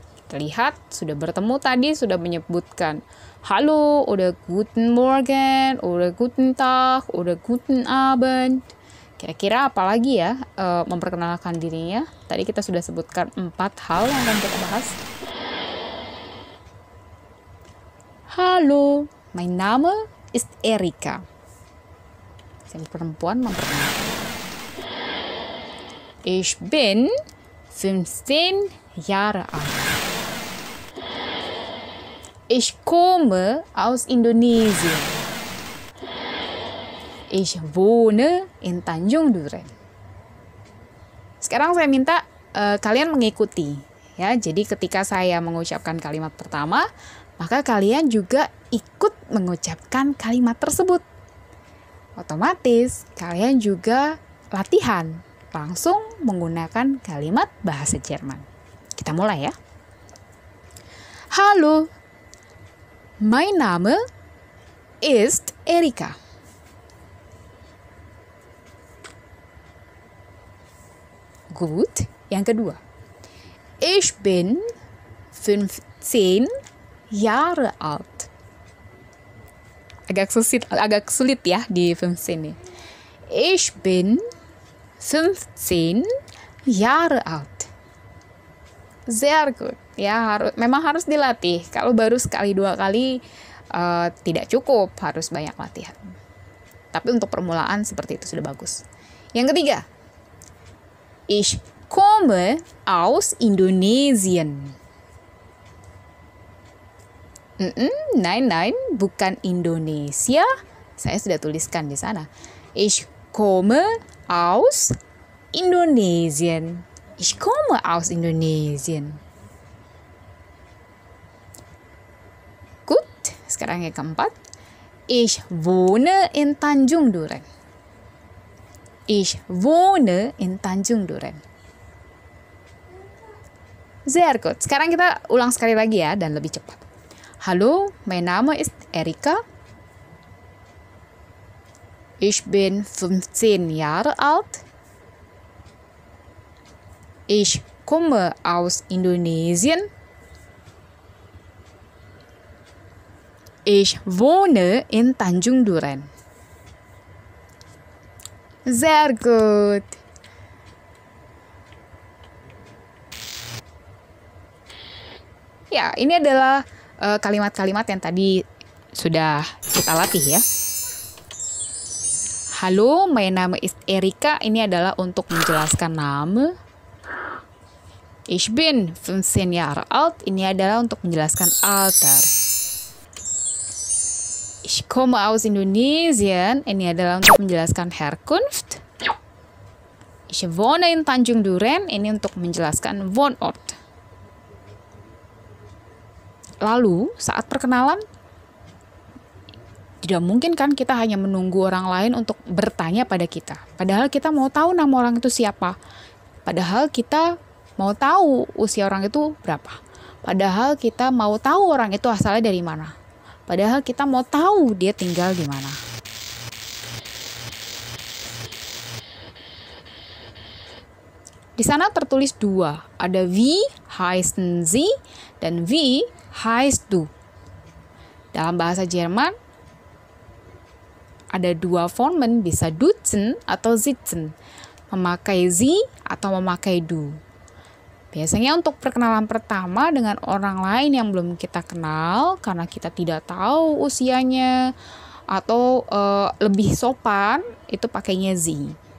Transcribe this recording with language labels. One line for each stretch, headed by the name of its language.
Indonesian: Terlihat sudah bertemu tadi, sudah menyebutkan halo, udah Guten Morgen, udah Guten Tag, udah Guten Abend. Kira-kira apa lagi ya memperkenalkan dirinya? Tadi kita sudah sebutkan 4 hal yang akan kita bahas.
German: Halo, mein Name ist Erika.
Indonesian: Saya perempuan memperkenalkan.
German: Ich bin 15 Jahre alt. Ich komme aus Indonesien. Ich wohne in Tanjung Duren.
Indonesian: Sekarang saya minta kalian mengikuti ya. Jadi ketika saya mengucapkan kalimat pertama, maka kalian juga ikut mengucapkan kalimat tersebut. Otomatis kalian juga latihan langsung menggunakan kalimat bahasa Jerman. Kita mulai ya.
German: Hallo, mein Name ist Erika. Gut,
Indonesian: yang kedua.
German: Ich bin 15 Jahre alt.
Indonesian: Agak sulit ya di 15 ini.
German: Ich bin 15 Jahre alt. Sehr gut.
Indonesian: Ya, memang harus dilatih. Kalau baru sekali 2 kali tidak cukup, harus banyak latihan. Tapi untuk permulaan seperti itu sudah bagus. Yang ketiga.
German: Ich komme aus Indonesien.
Indonesian: Nein, bukan Indonesia. Saya sudah tuliskan di sana.
German: Ich komme aus Indonesien. Ich komme aus Indonesien. Gut,
Indonesian: sekarang yang keempat.
German: Ich wohne in Tanjung Duren. Ich wohne in Tanjung Duren. Sehr gut.
Indonesian: Sekarang kita ulang sekali lagi ya dan lebih cepat.
German: Hallo, mein Name ist Erika. Ich bin 15 Jahre alt. Ich komme aus Indonesien. Ich wohne in Tanjung Duren. Sehr gut.
Indonesian: Ya, ini adalah kalimat-kalimat yang tadi sudah kita latih ya.
German: Halo, mein Name ist Erika.
Indonesian: Ini adalah untuk menjelaskan nama.
German: Ich bin 15 Jahre alt.
Indonesian: Ini adalah untuk menjelaskan alter.
German: Ich komme aus Indonesien.
Indonesian: Ini adalah untuk menjelaskan Herkunft.
German: Ich wohne in Tanjung Duren.
Indonesian: Ini untuk menjelaskan Wohnort. Lalu, saat perkenalan, Tidak mungkin kan kita hanya menunggu orang lain untuk bertanya pada kita. Padahal kita mau tahu nama orang itu siapa. Padahal kita mau tahu usia orang itu berapa. Padahal kita mau tahu orang itu asalnya dari mana. Padahal kita mau tahu dia tinggal di mana. Di sana tertulis dua. Ada
German: wie heißen Sie
Indonesian: dan
German: wie heißt du.
Indonesian: Dalam bahasa Jerman, ada dua formen, bisa duzen atau sitzen. Memakai Sie atau memakai du. Biasanya untuk perkenalan pertama dengan orang lain yang belum kita kenal, karena kita tidak tahu usianya, atau lebih sopan, itu pakainya Sie.